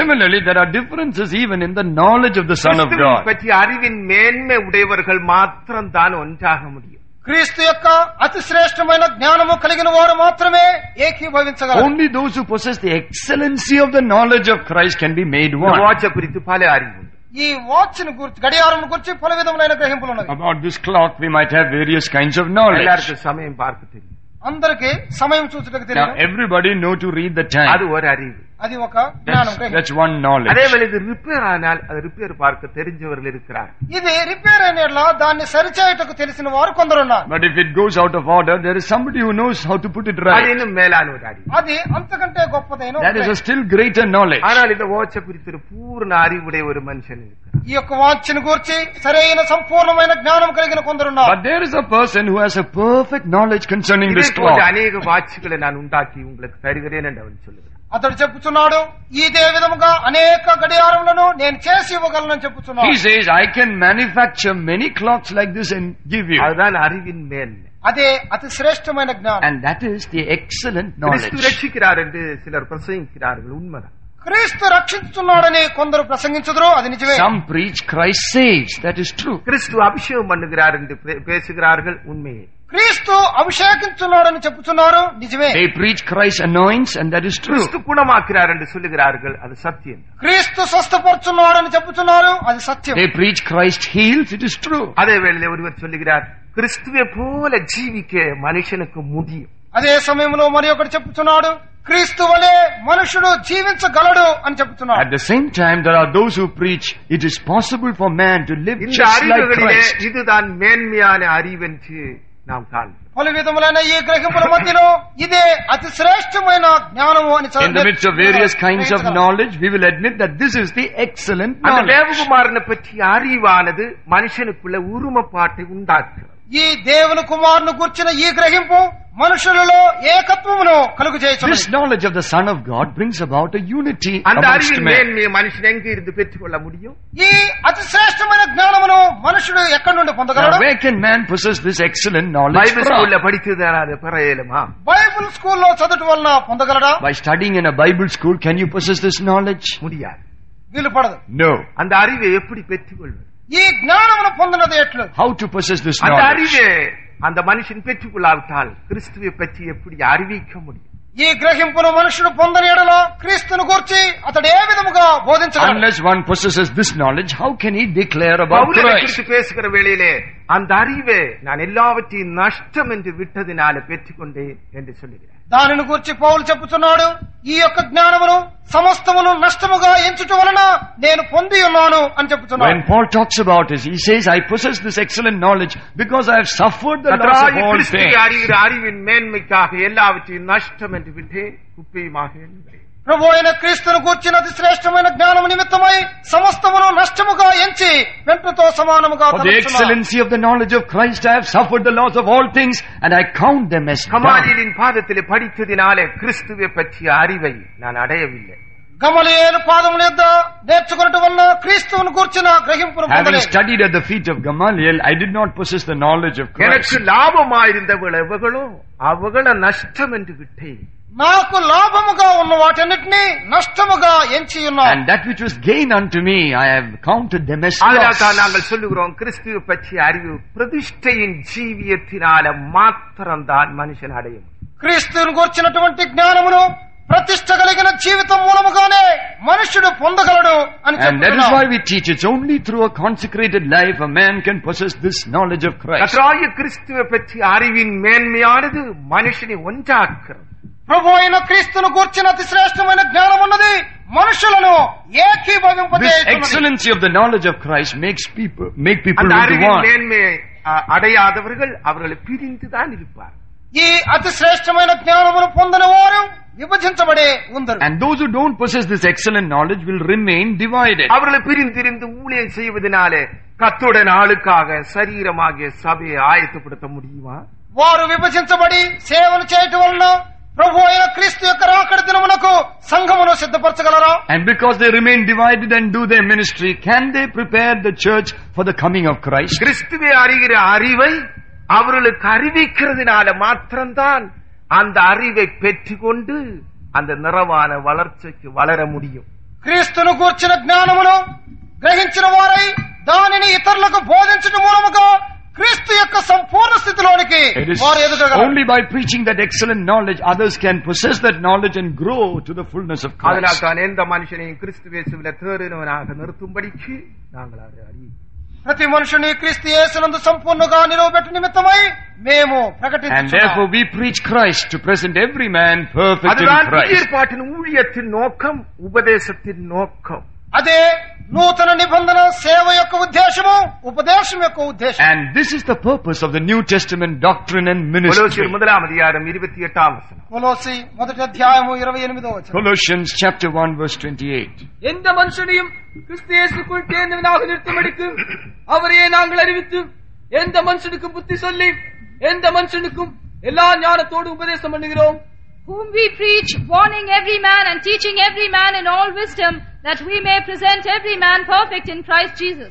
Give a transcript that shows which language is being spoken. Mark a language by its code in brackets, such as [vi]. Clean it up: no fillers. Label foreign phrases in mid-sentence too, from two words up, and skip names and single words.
[en] Similarly, there are differences even in the knowledge of the Son of [ta] கிறிஸ்துவை [en] God. [ta] பற்றிய அறிவின் மேன்மை உடையவர்கள் மாத்திரம் தான் ஒன்றாக முடியும். [te] క్రీస్తు యొక్క అతి శ్రేష్టమైన జ్ఞానము కలిగిన వారు మాత్రమే ఏకీభవించగలరు. [en] Only those who possess the excellency of the knowledge of Christ can be made [ta] இந்த [en] one. [ta] வாட்சை குறித்து பல அறிவு உண்டு. [te] ఈ వాచ్ ను గురించి, గడియారం గురించి పలు విధములైన గ్రహింపులు ఉన్నాయి. [en] About this clock, we might have various kinds of knowledge. [ta] எல்லாருக்கும் சமயம் பார்க்க தெரியும். [te] అందరికీ సమయం చూచుటకు [en] Now, [te] తెలియదు. [en] everybody know to read the [ta] அது [en] time. [ta] ஒரு அறிவு. [te] అది ఒక జ్ఞానం గ్రహింపు. [en] That's one knowledge. [ta] அதே வேளை இது ரிப்பேர் ஆனால் அது ரிப்பேர் பார்க்க தெரிஞ்சவர்கள் இருக்கிறார். [te] ఇది రిపేర్ అయిన యెడల దాన్ని సరిచేయుటకు తెలిసిన వారు కొందరున్నారు. [en] But if it goes out of order, there is somebody who knows how to put it [ta] அது [en] right. [ta] இன்னும் மேலான ஒரு அறிவு. [te] అది అంతకంటే గొప్పదైన ఒక [en] That is a [te] జ్ఞానం. [en] still greater knowledge. [ta] ஆனால் இந்த வாட்சை குறித்து ஒரு பூர்ண அறிவுடைய ஒரு மனுஷன் இருக்கிறார். [te] ఈ యొక్క వాచ్ను గూర్చి సరైన సంపూర్ణమైన జ్ఞానం కలిగిన కొందరున్నారు. [en] But there is a person who has a perfect knowledge concerning [ta] இதே [en] this [ta] போன்ற [en] clock. [ta] அநேக வாட்சுகளை நான் உண்டாக்கி உங்களுக்கு தருகிறேன் என்று அவன் சொல்லுகிறான். [te] అతడు చెప్పుచున్నాడు, ఇదే విధముగా అనేక గడియారములను నేను చేసి ఇవ్వగలనని చెప్పుచున్నాడు. [en] He says, I can manufacture many clocks like this and give you. [ta] அதுதான் அறிவின் மேன்மை. [te] అదే అతి శ్రేష్టమైన జ్ఞానం. [en] And that is the excellent [ta] கிறிஸ்து [en] knowledge. [ta] ரட்சிக்கிறார் என்று சிலர் பிரசங்கிக்கிறார்கள், உண்மைதான். [te] క్రీస్తు రక్షించుతున్నాడని కొందరు ప్రసంగించుదురు, అది నిజమే. [en] Some preach Christ saves. That is true. [ta] கிறிஸ்து அபிஷேகம் பண்ணுகிறார் என்று பேசுகிறார்கள், உண்மையே. [te] క్రీస్తు అభిషేకించున్నాడని చెప్పుచున్నారు, నిజమే. [en] They preach Christ anoints, and that is true. [ta] கிறிஸ்து குணமாக்கிறார் என்று சொல்லுகிறார்கள், அது சத்தியம். [te] క్రీస్తు స్వస్థపరుచున్నాడని చెప్పుచున్నారు, అది సత్యం. [en] They preach Christ heals. It is true. [ta] அதே வேளையில் ஒருவர் சொல்லுகிறார், கிறிஸ்துவை போல ஜீவிக்க மனுஷனுக்கு முடியும். [te] అదే సమయంలో మరి ఒకటి చెప్పుచున్నాడు, క్రీస్తు వలె మనుషుడు జీవించగలడు అని చెప్పుచున్నాడు. [en] At the same time, there are those who preach it is possible for man to live [ta] இந்த [en] just like [ta] அறிவுகளிலே [en] Christ. [ta] இதுதான் மேன்மையான அறிவென்று நாம் காண்கிறோம். [te] పలు విధములైన ఈ గ్రహింపుల మధ్యలో ఇదే అతి శ్రేష్టమైన జ్ఞానము అని [en] In the midst of various kinds of knowledge, we will admit that this is the excellent [ta] அந்த [en] knowledge. [ta] தேவகுமாரனை பற்றிய அறிவானது மனுஷனுக்குள்ள உருமப்பாட்டை உண்டாக்குகிறது. [te] ఈ దేవుని కుమారుని గుర్చిన ఈ గ్రహింపు మనుషులలో ఏకత్వమును కలుగు [en] This [te] చేయుచున్నది. [en] knowledge of the Son of God brings about a unity [ta] அந்த [en] amongst [ta] அறிவின் [en] men. [ta] மேன்மையை மனுஷன் எங்க இருந்து பெற்றுக்கொள்ள முடியும்? [te] ఈ అతి శ్రేష్టమైన జ్ఞానమును మనుషుడు ఎక్కడి నుండి [en] Now, [te] పొందగలడు? [en] where can man possess this excellent knowledge [ta] பைபிள் [en] from? [ta] ஸ்கூல்ல படித்ததான அது பெற இயலுமா? [en] Bible schoollo [te] చదువుట వలన పొందగలడా? [en] By studying in a Bible school, can you possess this knowledge? [ta] முடியாது. [te] వీలు పడదు. [en] No. [ta] அந்த அறிவை எப்படி பெற்றுக்கொள்வது? [te] ఈ జ్ఞానమును పొందినది ఎట్లు? [en] How to possess this [ta] அந்த [en] knowledge? [ta] அறிவை அந்த மனுஷன் பெற்றுக்கொள்ளாவிட்டால் கிறிஸ்துவை பற்றி எப்படி அறிவிக்க முடியும்? [te] ఈ గ్రహింపును మనుషుడు పొందని ఎడల క్రీస్తును గూర్చి అతడు ఏ విధముగా బోధించగలడు? [en] Unless one possesses this knowledge, how can he declare about [ta] பவுலை [en] Christ? [ta] குறித்து பேசுகிற வேளையிலே அந்த அறிவை நான் எல்லாவற்றையும் நஷ்டம் என்று விட்டதினால பெற்றுக்கொண்டேன் என்று சொல்லுகிறார். [te] దానిని గూర్చి పౌలు చెప్పుచున్నాడు, ఈ యొక్క జ్ఞానమును సమస్తమును నష్టముగా ఎంచుట వలన నేను పొంది ఉన్నాను అని చెప్పుచున్నాడు. [en] When Paul talks about this, he says, I possess this excellent knowledge because I have suffered the loss of all things. [ta] அறிகிற அறிவின் மேன்மைக்காக எல்லாவற்றையும் நஷ்டம் என்று விட்டேன், குப்பையுமாக எண்ணுகிறேன். [te] ప్రభు అయిన క్రీస్తును గూర్చిన అతి శ్రేష్టమైన జ్ఞానము నిమిత్తమై సమస్తమును నష్టముగా ఎంచి వెంట్రుతో సమానముగా [en] For the excellency of the knowledge of Christ, I have suffered the loss of all things, and I count them as dung. [ta] கமாலியலின் பாதத்திலே படித்ததினாலே கிறிஸ்துவை பற்றிய அறிவை நான் அடையவில்லை. [te] గమలీయేలు పాదముల యొద్ద నేర్చుకొనుట వలన క్రీస్తువును గూర్చిన గ్రహింపును [en] Having [te] పొందలేదు. [en] studied at the feet of Gamaliel, I did not possess the knowledge of [ta] எனக்கு [en] Christ. [ta] லாபமாயிருந்தவள் எவகளோ அவகள நஷ்டம் என்று விட்டேன். [te] నాకు లాభముగా ఉన్న వాటన్నిటినీ నష్టముగా ఎంచి ఉన్నాను. [en] And that which was gain unto me, I have counted them as [ta] அதனால் தான் [en] loss. [ta] நாங்கள் சொல்லுகிறோம், கிறிஸ்துவை பற்றிய அறிவு பிரதிஷ்டையின் ஜீவியத்தினால மாத்திரம்தான் மனுஷன் அடையும். [te] క్రీస్తువును గూర్చినటువంటి జ్ఞానమును ప్రతిష్ట కలిగిన జీవితం మూలముగానే మనుష్యుడు పొందగలడు అని [en] And that is [te] చెప్తున్నాడు. [en] why we teach it's only through a consecrated life a man can possess this knowledge of Christ. [ta] கர்த்தராகிய கிறிஸ்துவை பற்றிய அறிவின் மேன்மையானது மனுஷனை ஒன்றாக்குறது. [te] ప్రభు అయిన క్రీస్తును గూర్చిన అతి శ్రేష్టమైన జ్ఞానం ఉన్నది మనుషులను [en] This [te] ఏకీభవింపజేయుచున్నది. [en] excellency of the knowledge of Christ make people [ta] அந்த [en] into [ta] அறிவின் [en] one. [ta] மேன்மையை அடையாதவர்கள் அவர்களை பிரிந்துதான் இருப்பார். [te] ఈ అతి శ్రేష్టమైన జ్ఞానమును పొందిన వారు విభజించబడే ఉందరు. [en] And those who don't possess this excellent knowledge will remain divided. [ta] அவர்களை பிரிந்திருந்து ஊழியம் செய்வதனாலே கர்த்தருடைய நாளுக்காக சரீரமாகிய சபையை ஆயத்தப்படுத்த முடியுமா? [te] వారు విభజించబడి సేవను చేయటం వలన ప్రభు అయిన క్రీస్తు యొక్క రాకడ దినమునకు సంఘమును సిద్ధపరచగలరా? [en] And because they remain divided and do their ministry, can they prepare the church for the coming of Christ? [ta] கிறிஸ்துவை அறிகிற அறிவை அவர்களுக்கு அறிவிக்கிறதுனால மாத்திரம்தான் அந்த அறிவை பெற்றுக்கொண்டு அந்த நிறைவான வளர்ச்சிக்கு வளர முடியும். [te] క్రీస్తును గూర్చిన జ్ఞానమును గ్రహించిన వారై దానిని ఇతరులకు బోధించడం మూలముగా క్రీస్తు యొక్క సంపూర్ణ స్థితిలోనికి [en] It is [te] వారు ఎదగగలరు. [en] only by preaching that excellent knowledge others can possess that knowledge and grow to the fullness of [ta] அதனால் [en] Christ. [ta] தான் எந்த மனுஷனையும் கிறிஸ்துவேசுவில தேறினவனாக நிறுத்தும்படிக்கு நாங்கள் அதை அறிவோம். [te] ప్రతి మనుషుని క్రీస్తు యేసునందు సంపూర్ణంగా నిలవబెట్టు నిమిత్తమై మేము [en] And therefore [te] ప్రకటించుచున్నాము. [en] we preach Christ to present every man perfect in [ta] அதுதான் புதிய [en] Christ. [ta] ஏற்பாட்டின் ஊழியத்தின் நோக்கம், உபதேசத்தின் நோக்கம். [te] అదే నూతన నిబంధన సేవ యొక్క ఉద్దేశము, ఉపదేశం యొక్క ఉద్దేశం. [en] And this is the purpose of the New Testament doctrine and ministry. [ta] கொலோசியர் 1:28 [te] కొలోసి మొదటి అధ్యాయము 28వ వచనం. [en] Colossians chapter 1 verse 28. [ta] எந்த மனுஷனையும் கிறிஸ்து இயேசுக்குள் தேர்ந்தவனாக நிறுத்தும்படிக்கு அவரையே நாங்கள் அறிவித்து எந்த மனுஷனுக்கும் புத்தி சொல்லி எந்த மனுஷனுக்கும் எல்லா ஞானத்தோடு உபதேசம் பண்ணுகிறோம். [en] whom we preach, warning every man and teaching every man in all wisdom, that we may present every man perfect in Christ Jesus.